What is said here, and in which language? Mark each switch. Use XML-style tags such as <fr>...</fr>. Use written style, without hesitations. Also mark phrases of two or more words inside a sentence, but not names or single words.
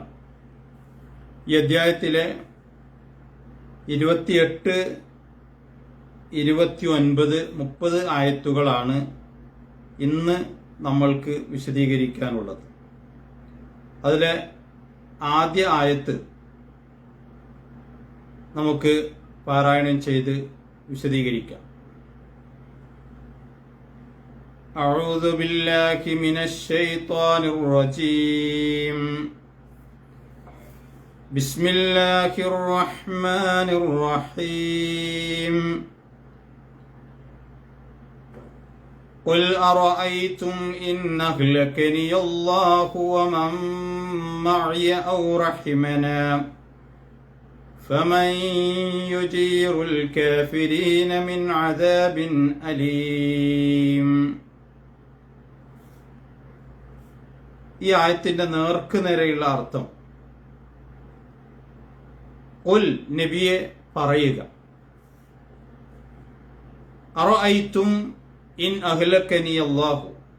<ml>ഈ അധ്യായത്തിലെ 28, 29, 30 ആയത്തുകളാണ് ഇന്ന് നമ്മൾക്ക് വിശദീകരിക്കാനുള്ളത്. അതിലെ ആദ്യ ആയത്ത് നമുക്ക് പാരായണം ചെയ്ത് വിശദീകരിക്കാം.</ml> <ar>أعوذ بالله من الشيطان الرجيم. بسم الله الرحمن الرحيم. قل أرأيتم إن أهلكني الله ومن معي أو رحمنا فمن يجير الكافرين من عذاب أليم.</ar> <ml>ഈ ആയത്തിന്റെ നേർക്കുനേരെയുള്ള അർത്ഥം, ഖുൽ നബിയെ പറയുക,</ml> <ar>أرأيتم إن أهلكني الله,</ar>